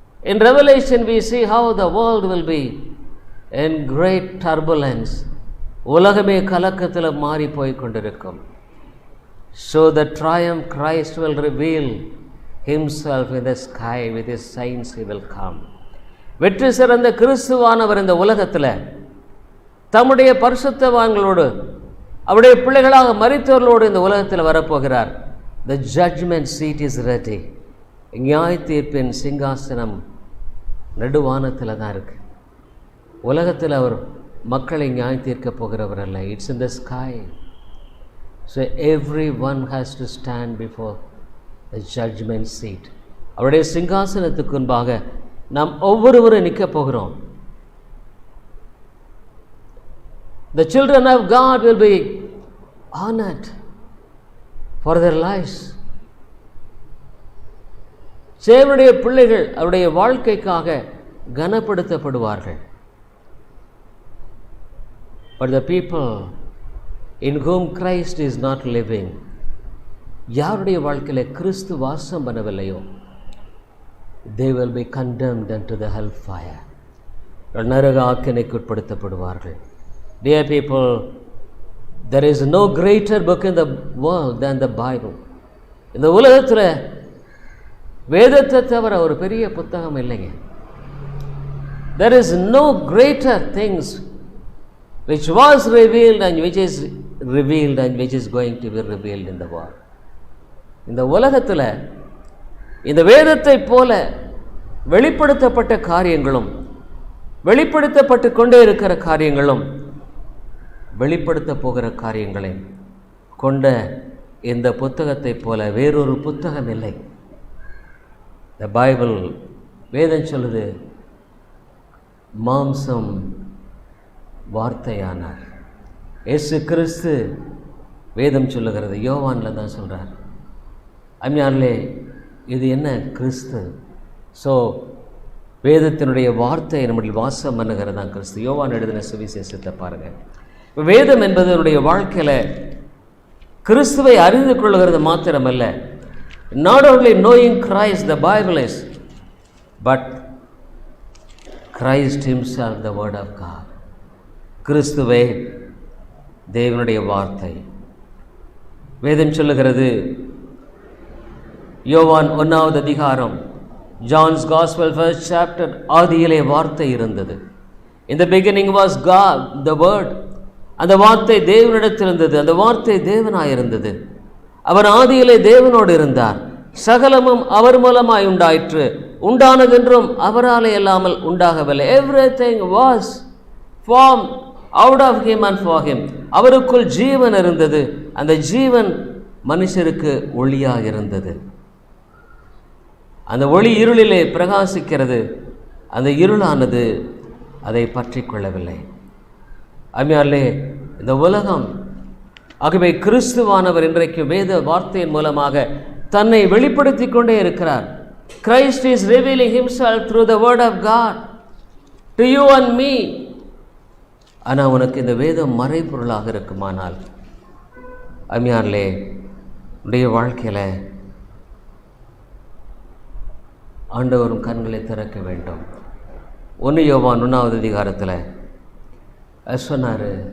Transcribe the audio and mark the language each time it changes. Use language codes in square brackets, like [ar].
[en] In Revelation we see how the world will be in great turbulence. [ta] உலகமே கலக்கத்தில் மாறி போய் கொண்டிருக்கும். [en] So the triumph Christ will reveal himself in the sky, with his signs he will come. [ta] வெற்றி சிறந்த கிறிஸ்துவானவர் இந்த உலகத்தில் தம்முடைய பரிசுத்தவான்களோடு, அவருடைய பிள்ளைகளாக மரித்தவர்களோடு இந்த உலகத்தில் வரப்போகிறார். [en] The judgment seat is ready. [ta] நியாய தீர்ப்பின் சிங்காசனம் நடுவானத்தில் தான் இருக்கு. உலகத்தில் அவர் மக்களை நியாய தீர்க்க போகிறவர் அல்ல. [en] It's in the sky. So every one has to stand before the judgement seat. [ta] அவருடைய சிங்காசனத்துக்கு முன்பாக நாம் ஒவ்வொருவரும் நிற்க போகிறோம். [en] The children of God will be honored for their lives. [ta] தேவனுடைய பிள்ளைகள் அவருடைய வாழ்க்கைக்காக கனப்படுத்தப்படுவார்கள். [en] But the people in whom Christ is not living, [ta] யாருடைய வாழ்க்கையில் கிறிஸ்து வாசம் பண்ணவில்லையோ, [en] they will be condemned unto the hellfire. [ta] நரக ஆக்கினைக்கு உட்படுத்தப்படுவார்கள். [en] Dear people, there is no greater book in the world than the Bible. [ta] இந்த உலகத்தில் வேதத்தை தவிர ஒரு பெரிய புத்தகம் இல்லைங்க. [en] There is no greater things which was revealed and which is revealed and which is going to be revealed in the world. [ta] இந்த உலகத்தில் இந்த வேதத்தை போல வெளிப்படுத்தப்பட்ட காரியங்களும் வெளிப்படுத்தப்பட்டு கொண்டே இருக்கிற காரியங்களும் வெளிப்படுத்த போகிற காரியங்களை கொண்ட இந்த புத்தகத்தை போல வேறொரு புத்தகம் இல்லை. The Bible, வேதம் சொல்லுது, மாம்சம் வார்த்தையானார். இயேசு கிறிஸ்து வேதம் சொல்லுகிறது, யோவானில் தான் சொல்கிறார். அம்மையாரிலே இது என்ன கிறிஸ்து? ஸோ வேதத்தினுடைய வார்த்தை நம்முடைய வாசம் பண்ணுகிறது தான் கிறிஸ்து. யோவான் எழுதின சுவிசேஷத்தை பாருங்கள். வேதம் என்பது என்னுடைய வாழ்க்கையில் கிறிஸ்துவை அறிந்து கொள்கிறது மாத்திரமல்ல, [en] not only knowing Christ, the Bible is, but Christ himself, the word of God. [ta] கிறிஸ்துவே தேவனுடைய வார்த்தை. வேதம் சொல்லுகிறது, யோவான் 1வது அதிகாரம், [en] John's Gospel 1st chapter, [ta] ஆதியிலே வார்த்தை இருந்தது. [en] In the beginning was God, the word. [ta] அந்த வார்த்தை தேவனிடத்தில் இருந்தது, அந்த வார்த்தை தேவனாயிருந்தது. அவர் ஆதியிலே தேவனோடு இருந்தார். சகலமும் அவர் மூலமாய் உண்டாயிற்று, உண்டானதென்றும் அவராலே இல்லாமல் உண்டாகவில்லை. [en] Everything was formed out of him and for him. [ta] அவருக்குள் ஜீவன் இருந்தது, அந்த ஜீவன் மனுஷருக்கு ஒளியாக இருந்தது. அந்த ஒளி இருளிலே பிரகாசிக்கிறது, அந்த இருளானது அதை பற்றி கொள்ளவில்லை. அம்மையாலே இந்த உலகம், ஆகவே கிறிஸ்துவானவர் இன்றைக்கு வேத வார்த்தையின் மூலமாக தன்னை வெளிப்படுத்தி கொண்டே இருக்கிறார். [en] Christ is revealing himself through the word of God to you and me. [ta] ஆனால் உனக்கு இந்த வேதம் மறைபொருளாக இருக்குமானால் அம்மையார்களே, உடைய வாழ்க்கையில் ஆண்டவரும் கண்களை திறக்க வேண்டும். 1 யோவான் 1வது அதிகாரத்தில் சொன்னார்.